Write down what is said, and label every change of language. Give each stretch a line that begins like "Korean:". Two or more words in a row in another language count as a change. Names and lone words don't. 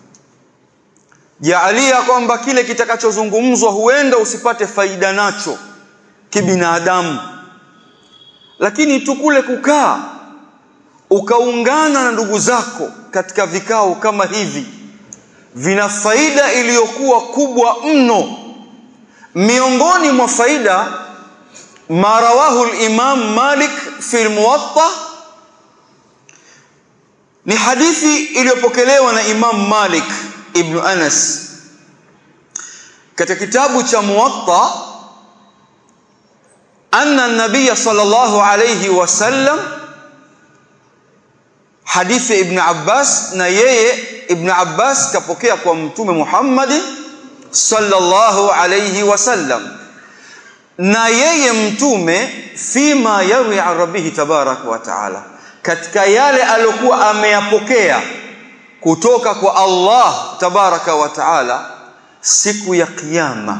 Swahili: Jaalia kwamba kile kitakachozungumzwa huenda usipate faida nacho kibinadamu, lakini tukule kukaa ukaungana na ndugu zako katika vikao kama hivi vina faida iliyokuwa kubwa mno. Miongoni mwa faida
Arabic: ما رواه الإمام مالك في الموطأ,
Swahili: ni hadithi iliyopokelewa na Imam Malik ibn Anas katika kitabu cha Muwatta,
Arabic: أن النبي صلى الله عليه وسلم,
Swahili: hadithi ibn Abbas, na yeye ibn Abbas kapokea kwa mtume Muhammad
Arabic: صلى الله عليه وسلم,
Swahili: na yeye mtume
Arabic: فيما يروي عن ربه تبارك وتعالى,
Swahili: katika yale aliyokuwa ameyapokea kutoka kwa Allah
Arabic: تبارك وتعالى
Swahili: siku ya Kiyama.